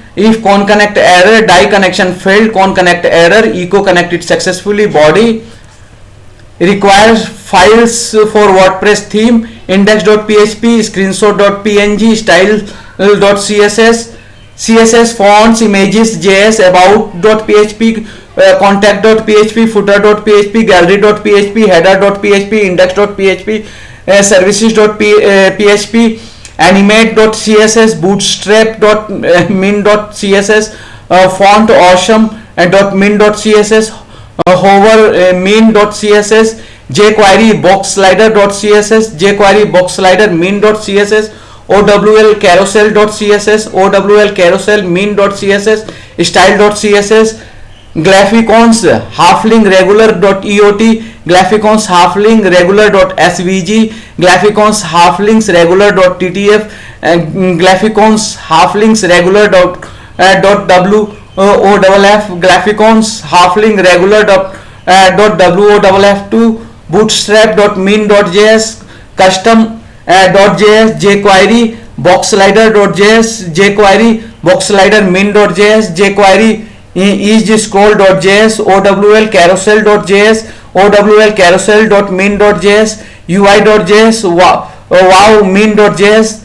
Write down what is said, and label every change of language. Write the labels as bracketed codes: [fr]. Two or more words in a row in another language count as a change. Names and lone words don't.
[en] if con connect error die connection failed con connect error echo connected successfully, body requires files for wordpress theme index.php screenshot.png style.css css fonts images js about.php contact.php footer.php gallery.php header.php index.php services.php animate.css bootstrap.min.css font awesome.min.css hover min.css jquery boxslider.css jquery boxslider min.css owl carousel.css owl carousel min.css style.css Graphicons halfling regular.eot Graphicons halfling regular.svg Graphicons halflings regular.ttf Graphicons halflings regular.wf Graphicons halfling regular.wf2 bootstrap.min.js custom.js jquery boxslider.js jquery boxslider min.js jquery easyscroll.js owl carousel.js owl carousel.min.js ui.js wow min.js.